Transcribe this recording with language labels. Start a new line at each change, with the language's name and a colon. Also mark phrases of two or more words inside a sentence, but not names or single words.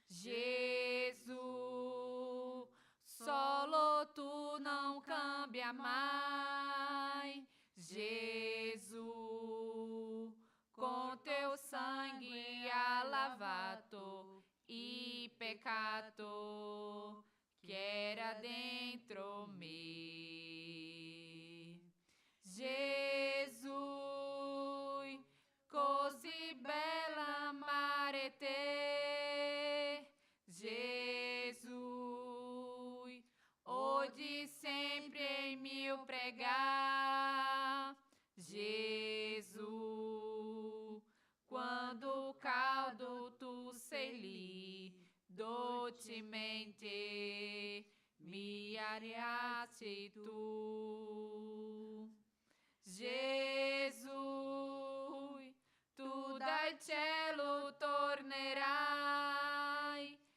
Portuguese: Jesus,
Italian: solo tu
Portuguese: não cambia mais. Jesus, com teu sangue
Italian: ha lavato e peccato
Portuguese: que era dentro me. Jesus,
Italian: così bella amare te. Jesus, oggi sempre em mio pregar. Jesus, quando caldo tu sei lì, dolcemente mi ariaci tu. Jesus, tu dal cielo tornerai.